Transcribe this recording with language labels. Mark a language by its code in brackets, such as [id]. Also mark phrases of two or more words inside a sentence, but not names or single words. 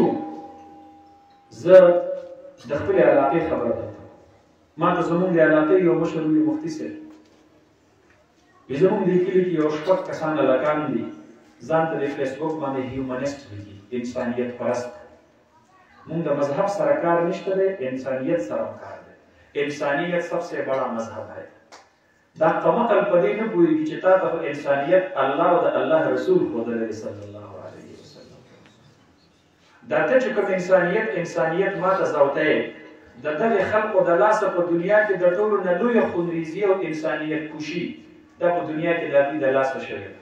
[ps] زه د خپلې علاقې خبره درته ما ته زمونږ د علاقې یو مشر وي مفتي صاحب، زمونږ دې کلي کې یو شپږ کسان هلکان دي ځان ته د فیسبوک باندې هیومنسټ لیکي، انسانیت پرست. مونږ د مذهب سره کار نشته دی، انسانیت سره کار دی. [ur] انسانیت سب سے بڑا مذہب ہے. [ps] دا قمقل په دې نه پوهېږي چې تا ته انسانیت الله او د الله رسول ښودلی صلی الله علیه وسلم. دا ته چې کوم انسانیت ما ته زوته یې د دغې خلقو د لاسه په دنیا کې د ټولو نه لویه خونریزي او انسانیت کشي دا په دنیا کې د هغوی د لاسه شوې ده.